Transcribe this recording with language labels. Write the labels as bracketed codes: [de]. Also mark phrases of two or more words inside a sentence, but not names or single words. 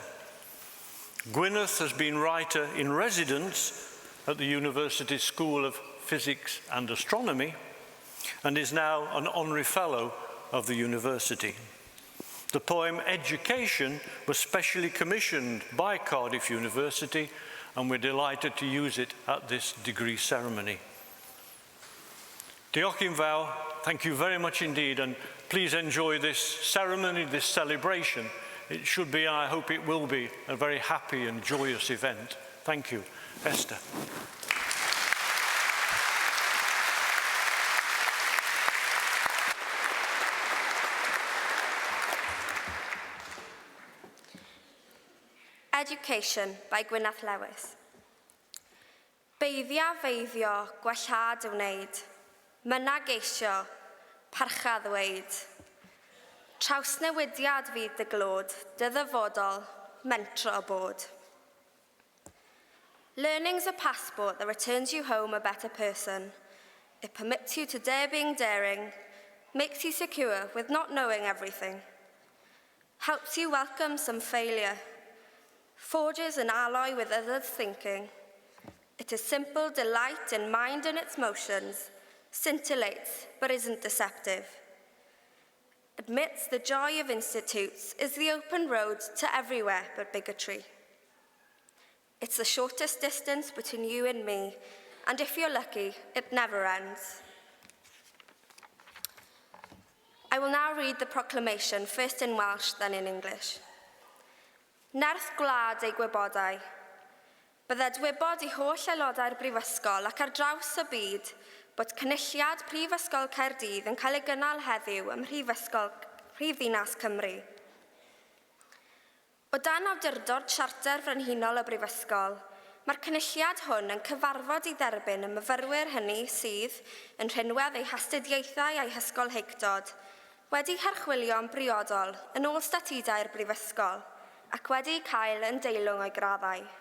[en] Gwyneth has been writer in residence at the University School of Physics and Astronomy and is now an honorary fellow of the university. The poem Education was specially commissioned by Cardiff University, and we're delighted to use it at this degree ceremony. [cy] Diolch yn fawr, [en] thank you very much indeed, and please enjoy this ceremony, this celebration. It should be, and I hope it will be, a very happy and joyous event. Thank you. Esther. Education by Gwyneth Lewis. [cy] Beiddia feiddio gwellhad y wneud, mynna geisio, parcha ddweud. Trawsnewidiad fydd dy glod, dy ddyfodol, mentro o bod. [en] Learning's a passport that returns you home a better person. It permits you to dare being daring, makes you secure with not knowing everything, helps you welcome some failure, forges an alloy with others' thinking. It is simple delight in mind and its motions, scintillates but isn't deceptive. admits the joy of institutes is the open road to everywhere but bigotry. It's the shortest distance between you and me, and if you're lucky, it never ends. I will now read the proclamation, first in Welsh, then in English. [cy] Nerth gwlad ei gwybodau. Bydded wybod I holl aelodau'r Brifysgol ac ar draws y byd bod cynulliad Prifysgol Caerdydd yn cael ei gynnal heddiw ym Mhrifddinas Cymru. O dan awdurdod Siarter Frenhinol y Brifysgol, mae'r cynulliad hwn yn cyfarfod I dderbyn y myfyrwyr hynny sydd yn rhinwedd eu hastudiaethau a'i hysgolheictod, wedi herchwilio'n briodol yn ôl statudau'r Brifysgol ac wedi cael yn deilwng o'i graddau.